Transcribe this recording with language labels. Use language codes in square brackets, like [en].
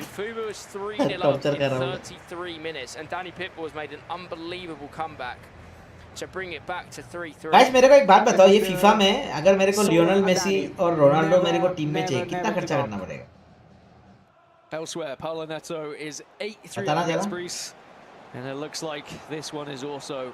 [en] Fuma was 3-0 up in 33 minutes, and Danipitbull has made an unbelievable comeback to bring it back to 3-3. [hi] Guys मेरे को एक बात बताओ, ये फीफा में अगर मेरे को लियोनेल मेसी और रोनाल्डो मेरे को टीम में चाहिए, कितना खर्चा करना पड़ेगा? [en] Elsewhere, Paulo Neto is 8-3 against Greece. And it looks like this one is also